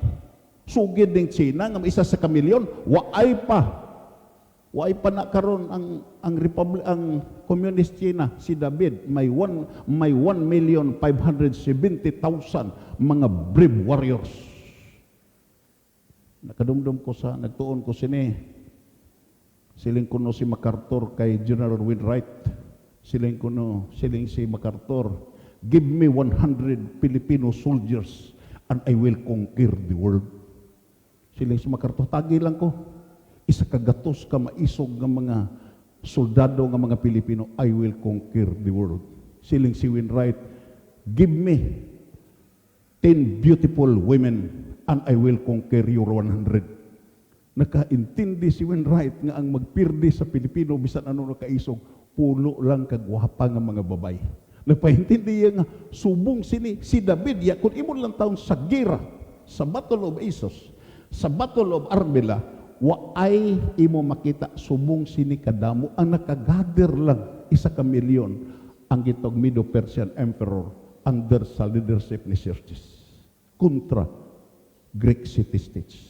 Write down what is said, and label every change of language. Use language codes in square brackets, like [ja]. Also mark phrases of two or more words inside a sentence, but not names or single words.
[hil] Sugid ng China nga isa sa kamilyon, waay pa na karon ang Republic, ang Communist China, si David may 1,570,000 mga [en] brave warriors. [hil] Nakadumdum ko sa nagtuon ko sini. Siling kuno si MacArthur kay General Wainwright. Siling si MacArthur, [en] give me 100 Filipino soldiers and I will conquer the world. [hil] Siling si MacArthur, tagi lang ko. Isa kagatos ka maisog ng mga soldado ng mga Pilipino, [en] I will conquer the world. [hil] Siling si Wainwright, [en] give me 10 beautiful women and I will conquer your 100. [hil] Nakaintindi si Wainwright nga ang magpirdi sa Pilipino bisan ano nakaisog, pulo lang kagwapa nga mga babay. Nagpaintindi nga subong si David, ya kung imo lang taon sa gira, sa Battle of Assos, sa Battle of Arbela, waay imo makita subong sini kadamo ang nakagather lang 1,000,000 ang gitog Medo-Persian Emperor under sa leadership ni Xerxes kontra Greek city-states.